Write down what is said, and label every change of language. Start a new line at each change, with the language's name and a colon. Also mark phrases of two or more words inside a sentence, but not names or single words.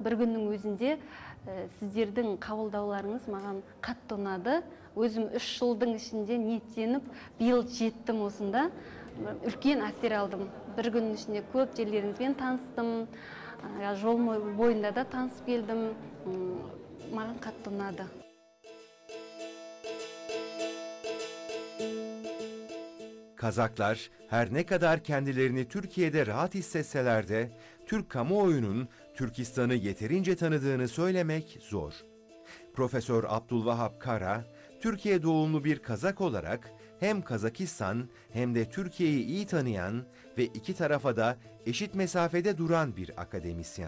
Kazakh: Бір күннің өзінде сіздердің қабылдауларыңыз маған қатты ұнады. Өзім 3 жылдың ішінде ниеттеніп, биыл жеттім осында. Үлкен әсер алдым. Бір күннің ішінде көп жерлеріңізбен таныстым. Жол бойында да танысып келдім. Маған қатты ұнады.
Turkish: Kazaklar her ne kadar kendilerini Türkiye'de rahat hissetseler de Türk kamuoyunun Türkistan'ı yeterince tanıdığını söylemek zor. Profesör Abdülvahap Kara, Türkiye doğumlu bir Kazak olarak hem Kazakistan hem de Türkiye'yi iyi tanıyan ve iki tarafa da eşit mesafede duran bir akademisyen.